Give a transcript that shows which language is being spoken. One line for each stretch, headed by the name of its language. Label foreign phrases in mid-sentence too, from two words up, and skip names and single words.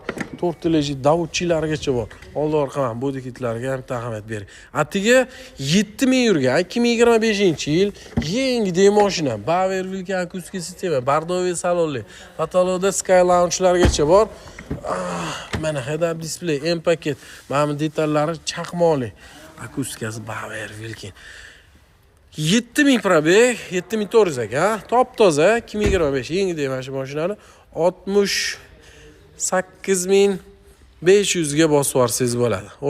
Uzbek: 4 teleji davutchilarigacha bor. Oldi orqa ham bodi kitlariga ham ahamiyat bering. Atiga 7 ming yurgan 2025-yil yangi mashina. Bauer Wilke akustik sistema, Bardovi salonli. Katalogda Sky Lounge'largacha bor. Mana
English: head-up display,
Uzbek: M paket. Mana detallari chaqmoqli. Akustikasi Bauer Wilke. 7000 probeg, 7400 aka. Top toza 2025 yangi mana shu mashinani 68500 ga bosib yuborsangiz bo'ladi.